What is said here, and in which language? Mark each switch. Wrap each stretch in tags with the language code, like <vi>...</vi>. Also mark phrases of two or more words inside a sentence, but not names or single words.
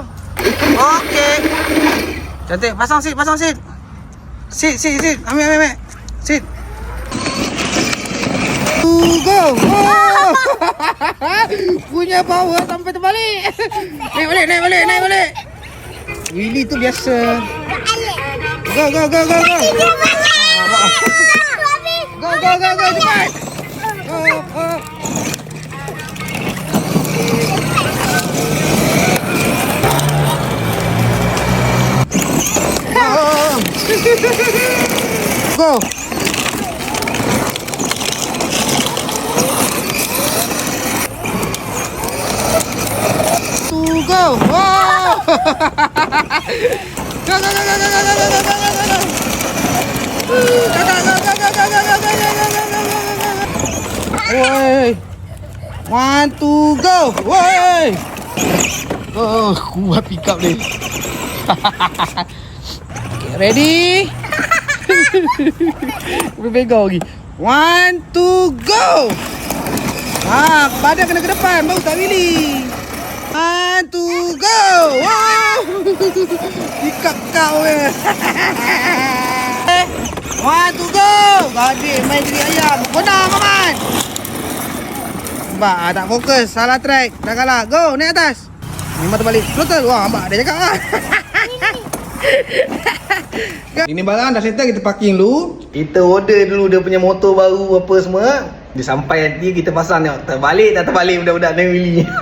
<ms>Okey. Cantik, pasang seat. Seat. Ambil. Seat. Go. Punya power sampai terbalik. Naik balik. Wheelie tu biasa. Go. Go cepat. Go. Go. Go. Wow. Go. Woi.</ms> <en>One, two, go.</en> <ms>Woi. Oh, kuat</ms> <en>pick up</en> <ms>ni.</ms> <en>Okay, ready?</en> <ms>Berpegang lagi.</ms> <en>One, two, go.</en> <ms>Badan kena ke depan, baru tak wheelie.</ms> <en>One, two, go. Wow. Pick up</en> <ms>kau weh.</ms> <en>One, two, go.</en> <ms>Adik main jadi ayam. Benang aman. Nampak, tak fokus. Salah track. Dah kalah. Go, naik atas. Memang terbalik. Throttle. Wah, nampak dia cakap lah. Ini barang dah settle, kita parking dulu. Kita order dulu dia punya motor baru apa semua. Dia sampai nanti kita pasang tengok terbalik tak terbalik budak-budak naik wheelie.</ms>